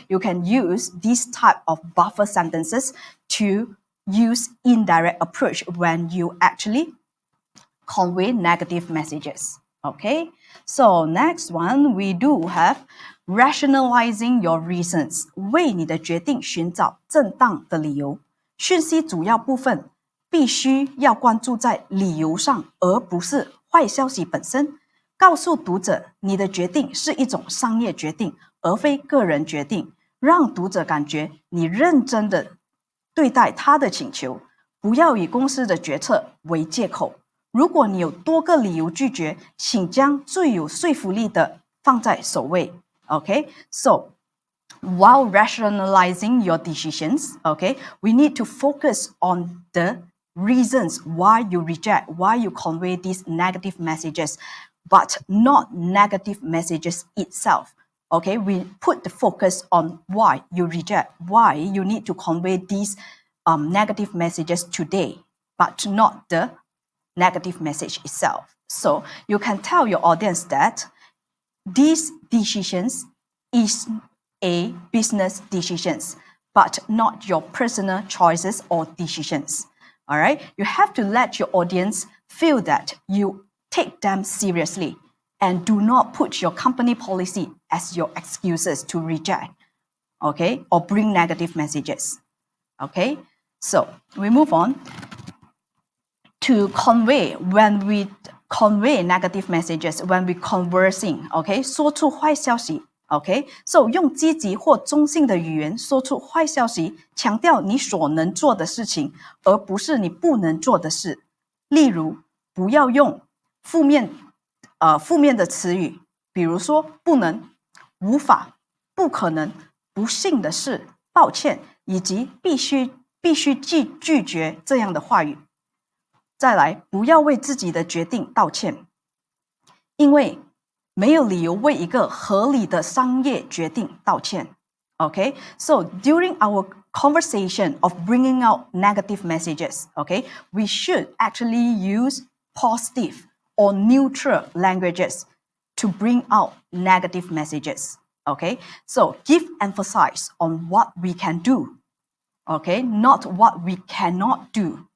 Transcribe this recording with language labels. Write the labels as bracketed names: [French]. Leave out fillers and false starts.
[English] You can use these type of buffer sentences to use indirect approach when you actually convey negative messages. Okay, so next one we do have rationalizing your reasons. [Chinese] 为你的决定寻找正当的理由。讯息主要部分必须要关注在理由上，而不是坏消息本身。告诉读者，你的决定是一种商业决定，而非个人决定，让读者感觉你认真的对待他的请求，不要以公司的决策为借口。如果你有多个理由拒绝，请将最有说服力的放在首位。 [English] Okay, so while rationalizing your decisions, okay, we need to focus on the reasons why you reject, why you convey these negative messages, but not negative messages itself. Okay, we put the focus on why you reject, why you need to convey these negative messages today, but not the negative message itself. So you can tell your audience that these decisions is a business decisions, but not your personal choices or decisions. All right, you have to let your audience feel that you take them seriously and do not put your company policy as your excuses to reject, okay, or bring negative messages. Okay, so we move on to convey. When we convey negative messages, when we conversing, [Chinese] okay, 说出坏消息 ，okay, so 用积极或中性的语言说出坏消息，强调你所能做的事情，而不是你不能做的事。例如，不要用负面的词语，比如说不能、无法、不可能、不幸的事、抱歉，以及必须拒绝这样的话语。再来，不要为自己的决定道歉，因为没有理由为一个合理的商业决定道歉。 [English] Okay, so during our conversation of bringing out negative messages, okay, we should actually use positive or neutral languages to bring out negative messages. Okay, so give emphasis on what we can do, okay, not what we cannot do.